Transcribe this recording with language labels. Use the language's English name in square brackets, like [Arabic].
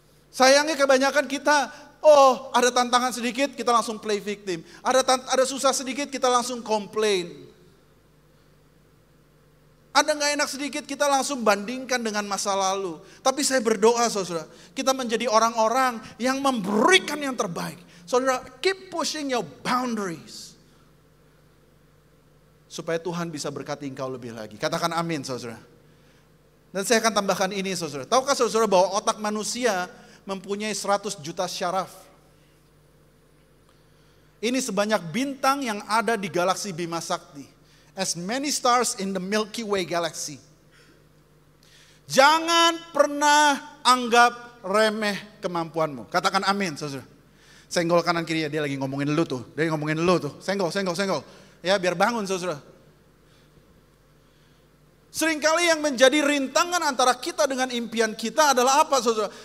[Indonesian] Sayangnya kebanyakan kita, ada tantangan sedikit, kita langsung play victim. Ada susah sedikit, kita langsung complain. Ada gak enak sedikit, kita langsung bandingkan dengan masa lalu. Tapi saya berdoa saudara, kita menjadi orang-orang yang memberikan yang terbaik. Saudara, [English] keep pushing your boundaries. [Indonesian] Supaya Tuhan bisa berkati engkau lebih lagi. Katakan amin saudara. Dan saya akan tambahkan ini saudara. Tahukah saudara bahwa otak manusia mempunyai 100 juta syaraf? Ini sebanyak bintang yang ada di galaksi Bima Sakti. [English] As many stars in the Milky Way galaxy. [Indonesian] Jangan pernah anggap remeh kemampuanmu. Katakan amin, saudara. Senggol kanan kiri, dia lagi ngomongin lu tuh. Dia ngomongin lu tuh. Senggol. Ya, biar bangun, saudara. Seringkali yang menjadi rintangan antara kita dengan impian kita adalah apa, saudara?